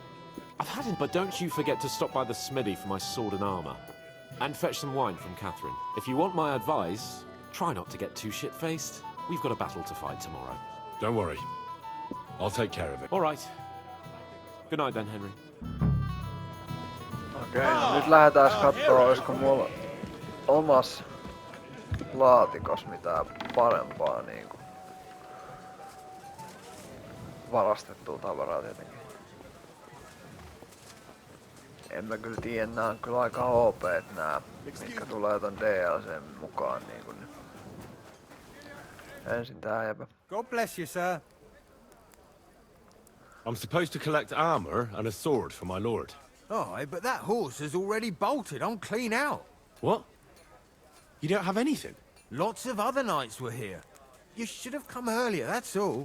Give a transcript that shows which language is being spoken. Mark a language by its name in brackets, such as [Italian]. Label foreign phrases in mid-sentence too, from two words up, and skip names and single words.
[English] I've had it, but don't you forget to stop by the smithy for my sword and armor. And fetch some wine from Catherine. If you want my advice, try not to get too shit-faced. We've got a battle to fight tomorrow. Don't worry. I'll take care of it. All right. Good night then, Henry. [Finnish] Okei, no nyt lähdetään kattoo, olisiko mulla omas laatikos mitään parempaa niinku varastettua tavaraa tietenkin. En mä kyllä tiedä, nää on kyllä aika OP:t nää, mitkä tulee ton DLCn mukaan niinku. Ensin tää jäpä. [English] God bless you, sir. I'm supposed to collect armor and a sword for my lord. Aye, but that horse has already bolted. I'm clean out. What? You don't have anything? Lots of other knights were here. You should have come earlier, that's all.